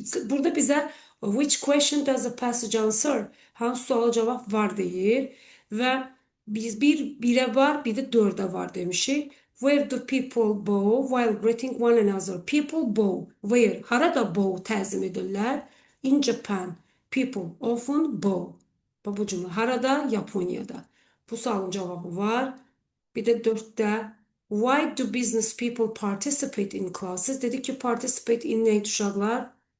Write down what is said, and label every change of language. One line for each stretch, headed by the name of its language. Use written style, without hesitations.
Azerbaijani: Burada bizə
English: which question does the passage answer?
Azerbaijani: Hansı suala cavab var deyir. Və biz birə var, bir də 4-ə var demişik.
English: Where do people bow while greeting one another? People bow. Where?
Azerbaijani: Harada bow təzim edirlər?
English: In Japan. People often bow.
Azerbaijani: Bu cümlə. Harada? Yaponiyada. Bu sualın cavabı var. Bir də 4-də
English: why do business people participate in classes?
Azerbaijani: Dedik ki, participate in neydi uşaqlar?